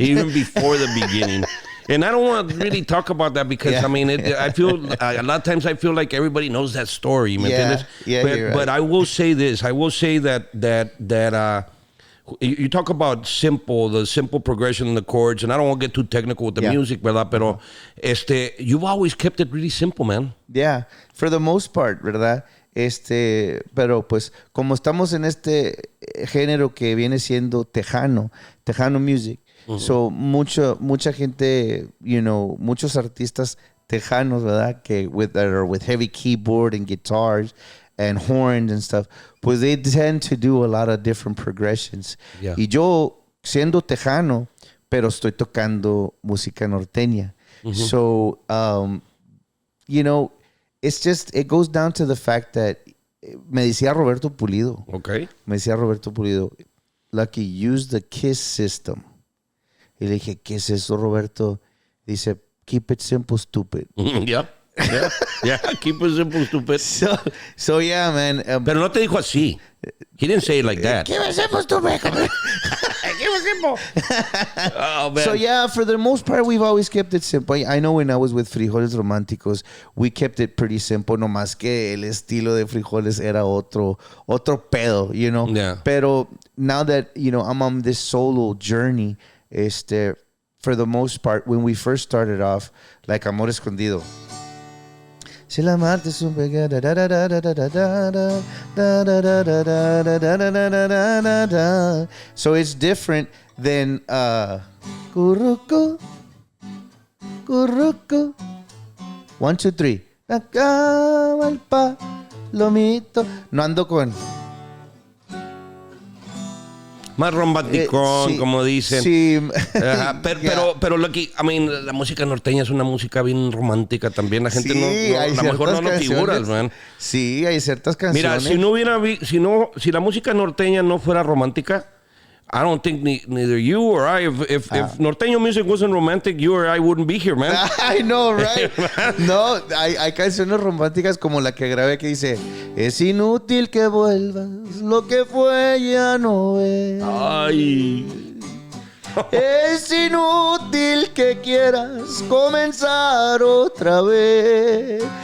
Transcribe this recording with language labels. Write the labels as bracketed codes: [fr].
[en] Even before the beginning. And I don't want to really talk about that because, I mean, I feel a lot of times I feel like everybody knows that story. [es] ¿Me entiendes? [en] Yeah, but I will say this. I will say that you talk about the simple progression in the chords, and I don't want to get too technical with the music, ¿verdad? Pero you've always kept it really simple, man. Yeah, for the most part, [es] ¿verdad? Pero pues como estamos en este género que viene siendo tejano music. So mucha gente, [en] you know, [es] muchos artistas tejanos, ¿verdad? [en] Que with heavy keyboard and guitars and horns and stuff, pues they tend to do a lot of different progressions. Yeah. [es] Y yo, siendo tejano, pero estoy tocando música norteña. [en] So, you know, it goes down to the fact that [es] me decía Roberto Pulido. [en] Okay. [es] Me decía Roberto Pulido, [en] Lucky, use the KISS system. [es] Y le dije, ¿qué es eso, Roberto? Dice, [en] keep it simple, stupid. Yeah. Yeah, keep it simple, stupid. So yeah, man. [es] Pero no te dijo así. [en] He didn't say it like that. Keep it simple, stupid. Keep it simple. Oh, man. So yeah, for the most part, we've always kept it simple. I know when I was with Frijoles Románticos, we kept it pretty simple. [es] No más que el estilo de Frijoles era otro pedo, [en] you know. Yeah. Pero now that I'm on this solo journey, for the most part, when we first started off, like Amor Escondido. [es] Si la Marte es un pecado, so it's different than Curruco, Curruco. 1, 2, 3. Acaba el palomito. No ando con. Más romanticón, sí, como dicen. Sí. Ajá, pero Lucky, la música norteña es una música bien romántica también. La gente a lo mejor no lo figuras, man. Sí, hay ciertas canciones. Mira, si la música norteña no fuera romántica, [en] I don't think neither you or I, if norteño music wasn't romantic, you or I wouldn't be here, man. I know, right? [es] No, hay canciones románticas como la que grabé que dice: es inútil que vuelvas, lo que fue ya no es. Ay. Es inútil que quieras comenzar otra vez.